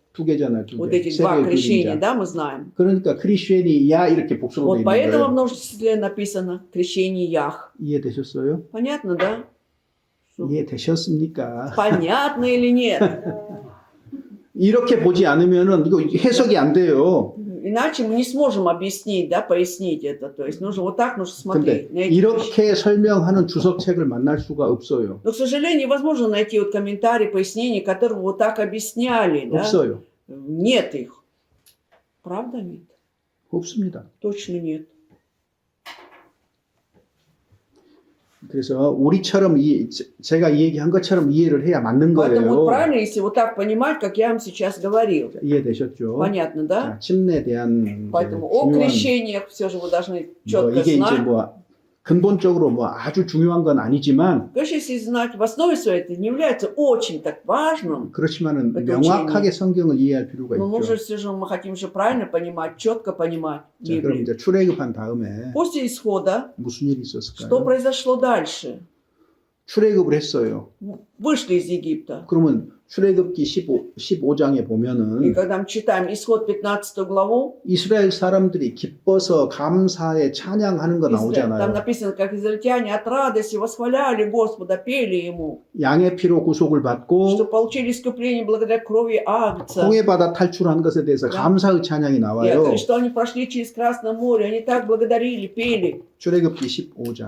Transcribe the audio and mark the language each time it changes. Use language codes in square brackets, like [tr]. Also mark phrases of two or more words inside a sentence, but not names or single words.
[ko] 두 개잖아요. 두 [ru] Вот [ko] 개. [ru] эти два крещения, [ko] 세례 [ru] да, мы знаем. [ko] 그러니까 크리스천이야 이렇게 복수로 돼 [ru] Вот [ko] 있는 [ru] поэтому в [ko] 거예요. [ru] множестве написано крещение Ях. [ko] 이해되셨어요? [ru] Понятно, да? [ko] 이해되셨습니까? [ru] Понятно или нет? [ko] 이렇게 보지 않으면은 이거 해석이 안 돼요. [ru] Иначе мы не сможем объяснить, да, пояснить это. То есть нужно вот так, нужно [ko] 근데 [ru] смотреть. на эти вещи. [ko] 이렇게 설명하는 주석책을 만날 수가 없어요. [ru] Но, к сожалению, невозможно найти вот комментарии, пояснения, которые вот так объясняли, да? [ko] 없어요. [ru] Нет их. Правда нет? [ko] 없습니다. [ru] Точно нет. [ko] 그래서 우리처럼 제가 얘기한 것처럼 이해를 해야 맞는 [ru] Поэтому вот [ko] 거예요. [ru] правильно, если вот так понимать, как я вам сейчас говорил. [ko] 이해되셨죠? [ru] Понятно, да? [ko] 자, 침례에 대한 [ru] Поэтому о [ko] 중요한 [ru] крещениях все же вы должны [ko] 뭐 [ru] четко [ko] 이게 이제 [ru] знать. [ko] 뭐 근본적으로 뭐 아주 중요한 건 아니지만 [ru] Конечно, если знать, в основе своей это не является очень так важным, [ko] 그렇지만은 [ru] Это [ko] 명확하게 성경을 이해할 필요가 [ru] но нужно [ko] 있죠. [ru] все же, мы хотим же правильно понимать, четко понимать [ko] 자, 그럼 [ru] Библию. [ko] 이제 출애굽한 다음에 [ru] После исхода, [ko] 무슨 일이 [ru] что [ko] 있었을까요? [ru] произошло дальше? [ko] 출애굽을 했어요. [ru] Вышли из Египта. [ko] 그러면 출애굽기 15장에 [ru] И [ko] 보면은 [ru] когда мы читаем исход 15 главу, [ko] 이스라엘 사람들이 기뻐서 감사에 찬양하는 거 [ru] там [ko] 나오잖아요. [ru] написано, как израильтяне от радости восхваляли Господа, пели Ему, [ko] 양의 피로 구속을 [ru] что [ko] 받고 [ru] получили искупление благодаря крови Агнца. [ko] 홍해바다 탈출한 것에 대해서 [ru] Да. [ko] 감사의 찬양이 [ru] И [ko] 나와요. [ru] что они прошли через Красное море, они так благодарили, пели. [ko] 출애굽기 15장